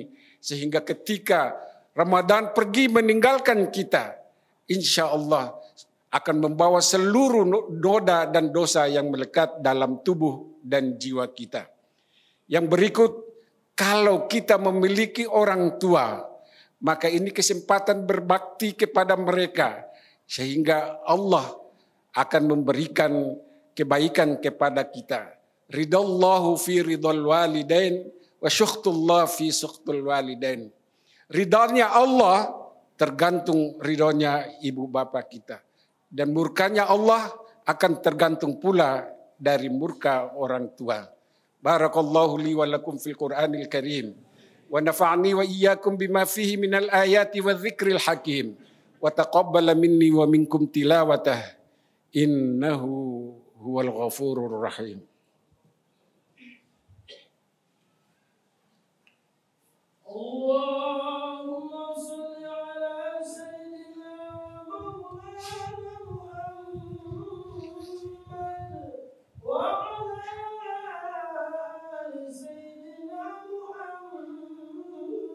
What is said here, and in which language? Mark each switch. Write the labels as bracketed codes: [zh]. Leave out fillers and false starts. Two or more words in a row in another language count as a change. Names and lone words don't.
[id] Sehingga ketika Ramadan pergi meninggalkan kita, [ar] إن شاء الله [id] akan membawa seluruh noda dan dosa yang melekat dalam tubuh dan jiwa kita. Yang berikut, kalau kita memiliki orang tua, maka ini kesempatan berbakti kepada mereka, sehingga Allah akan memberikan kebaikan kepada kita. [ar] رضا الله في رضا الوالدين وسخط الله في سخط الوالدين. [id] Ridanya Allah tergantung ridhonya ibu bapa kita. Dan murkanya Allah akan tergantung pula dari murka orang tua. [ar] بارك الله لي ولكم في القرآن الكريم. ونفعني وإياكم بما فيه من الآيات والذكر الحكيم. وتقبل مني ومنكم تلاوته إنه هو الغفور الرحيم. اللهم صل على سيدنا مولانا محمد وعلى آل سيدنا محمد.